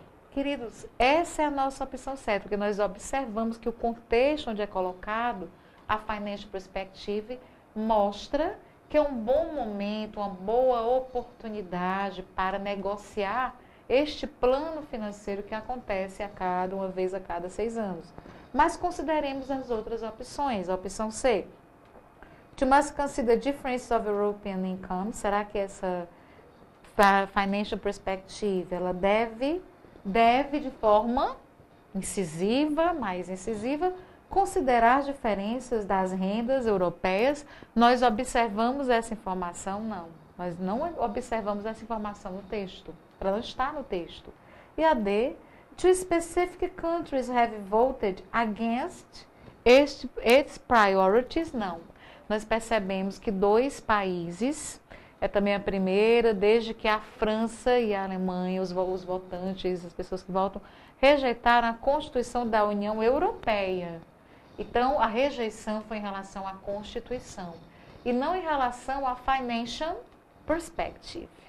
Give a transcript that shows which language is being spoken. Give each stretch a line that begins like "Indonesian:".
Portuguese: Queridos, essa é a nossa opção certa, porque nós observamos que o contexto onde é colocado a Financial Perspective mostra que é um bom momento, uma boa oportunidade para negociar este plano financeiro que acontece uma vez a cada 6 anos. Mas consideremos as outras opções. A opção C.
English: To must consider difference of European income.
Portuguese: Será que essa Financial Perspective ela deve de forma incisiva, mais incisiva, considerar as diferenças das rendas europeias? Nós observamos essa informação? Não. Nós não observamos essa informação no texto. Ela não está no texto. E a D,
English: two specific countries have voted against its priorities?
Portuguese: Não. Nós percebemos que 2 países, é também a primeira, desde que a França e a Alemanha, os votantes, as pessoas que votam, rejeitaram a Constituição da União Europeia. Então, a rejeição foi em relação à Constituição e não em relação à Financial Perspective.